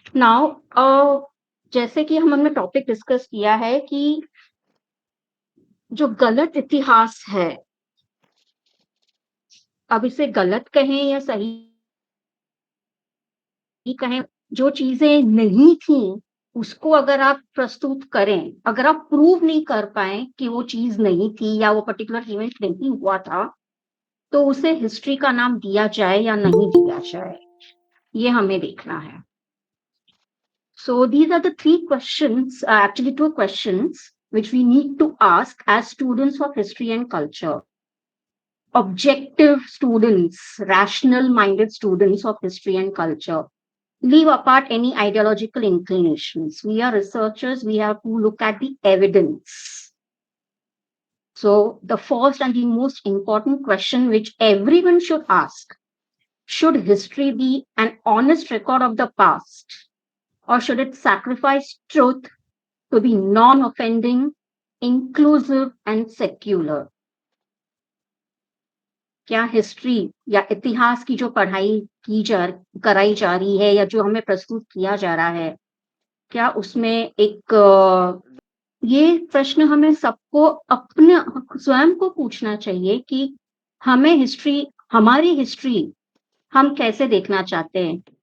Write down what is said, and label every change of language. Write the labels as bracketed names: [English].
[Hindi] Now जैसे कि हमने टॉपिक डिस्कस किया है कि जो गलत इतिहास है, अब इसे गलत कहें या सही कहें, जो चीजें नहीं थी उसको अगर आप प्रस्तुत करें, अगर आप प्रूव नहीं कर पाए कि वो चीज नहीं थी या वो पर्टिकुलर इवेंट नहीं हुआ था, तो उसे हिस्ट्री का नाम दिया जाए या नहीं दिया जाए, ये हमें देखना है. [English] So these are the three questions, actually two questions, which we need to ask as students of history and culture. Objective students, rational-minded students of history and culture. Leave apart any ideological inclinations. We are researchers, we have to look at the evidence. So the first and the most important question which everyone should ask, should history be an honest record of the past, or should it sacrifice truth to be non-offending, inclusive and secular? [Hindi] क्या history या इतिहास की जो पढ़ाई कराई जा रही है या जो हमें प्रस्तुत किया जा रहा है, क्या उसमें एक ये प्रश्न हमें सबको अपने स्वयं को पूछना चाहिए कि हमारी हिस्ट्री हम कैसे देखना चाहते हैं.